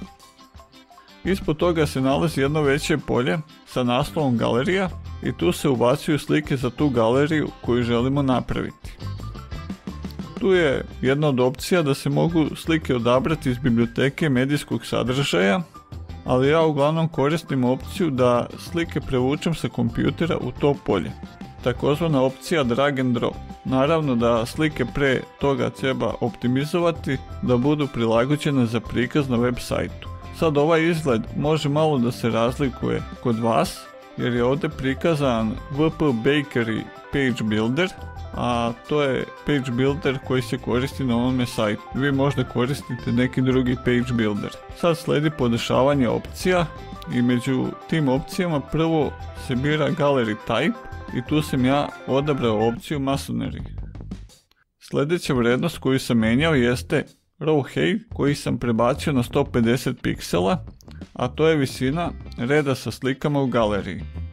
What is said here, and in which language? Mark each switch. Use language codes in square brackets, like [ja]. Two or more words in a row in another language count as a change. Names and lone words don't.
[sr] Ispod toga se nalazi jedno veće polje sa naslovom galerija i tu se ubacuju slike za tu galeriju koju želimo napraviti. Tu je jedna od opcija da se mogu slike odabrati iz biblioteke medijskog sadržaja, ali ja uglavnom koristim opciju da slike prevučem sa kompjutera u to polje, takozvana opcija [en] drag and drop. [sr] Naravno da slike pre toga treba optimizovati da budu prilagođene za prikaz na web sajtu. Sad ovaj izgled može malo da se razlikuje kod vas jer je ovdje prikazan WP Bakery [en] Page Builder, [sr] a to je page builder koji se koristi na ovome sajtu. Vi možda koristite neki drugi [en] page builder. [sr] Sad slijedi podešavanje opcija i među tim opcijama prvo se bira [en] Gallery Type [sr] i tu sam ja odabrao opciju Masonry. Sljedeća vrijednost koju sam menjao jeste [en] Row Height [sr] koji sam prebacio na 150 piksela, a to je visina reda sa slikama u galeriji.